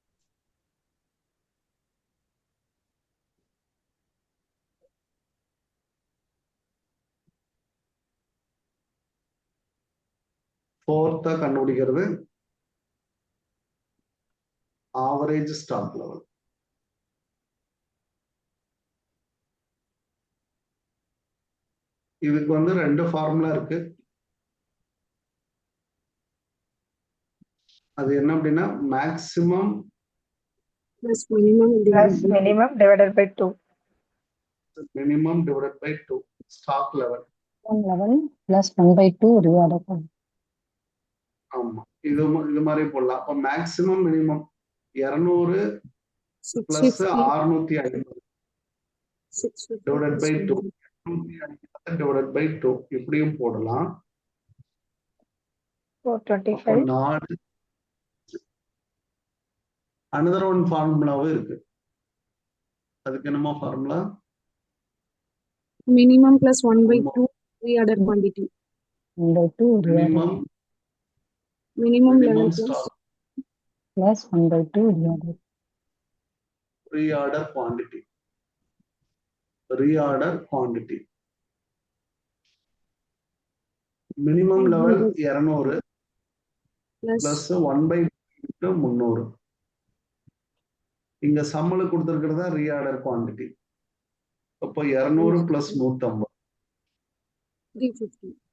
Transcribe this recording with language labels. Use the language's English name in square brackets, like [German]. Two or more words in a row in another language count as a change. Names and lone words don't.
[Tamil] கண்டுபிடிக்கிறது [English] average stock level. [Tamil] இதுக்கு வந்து 2 ஃபார்முலா இருக்கு. அது என்ன அப்படின்னா மேக்ஸிமம் [English] Plus minimum Plus divided by minimum divided by 2. minimum divided by 2 stock level. 1 level plus 1/2 reorder. [Tamil] ஆமா, இது மாதிரி போடலாம். அப்ப [English] maximum minimum 200 plus 650 divided by 2 divided by 2 [Tamil] இப்படியும் போடலாம். 425. [English] another one [Tamil] ஃபார்முலாவும் இருக்கு. அதுக்கு என்னமோ ஃபார்முலா? [English] minimum plus 1/2 reorder quantity. 1/2 Minimum level minimum stock plus 1/2 reorder. reorder quantity. Reorder quantity. minimum level [Tamil] 200 பிளஸ் 1/300. இங்க சம்மள கொடுத்திருக்கிறதா [English] reorder quantity. [Tamil] அப்போ 200 பிளஸ் 150 350.